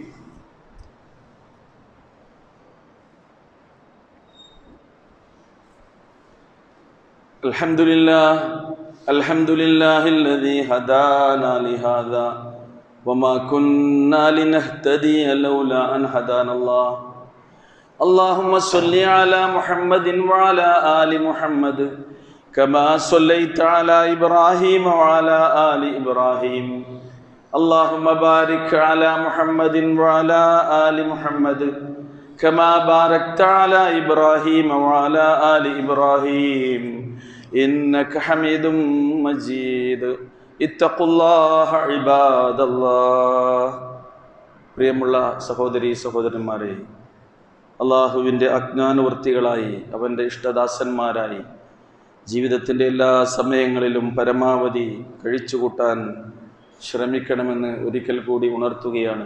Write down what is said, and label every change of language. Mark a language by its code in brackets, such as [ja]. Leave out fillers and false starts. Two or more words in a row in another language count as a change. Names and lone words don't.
[ar] الحمد لله الذي هدانا لهذا وما كنا لنهتدي لولا أن هدانا الله. اللهم صل على محمد وعلى آل محمد كما صليت على إبراهيم وعلى آل إبراهيم. اللهم بارك على محمد وعلى آل محمد كما باركت على إبراهيم وعلى آل إبراهيم إنك حميد مجيد اتقوا الله عباد الله. [ml] പ്രിയമുള്ള സഹോദരീ സഹോദരന്മാരെ, അള്ളാഹുവിൻ്റെ അജ്ഞാനവൃത്തികളായി അവൻ്റെ ഇഷ്ടദാസന്മാരായി ജീവിതത്തിൻ്റെ എല്ലാ സമയങ്ങളിലും പരമാവധി കഴിച്ചുകൂട്ടാൻ ശ്രമിക്കണമെന്ന് ഒരിക്കൽ കൂടി ഉണർത്തുകയാണ്.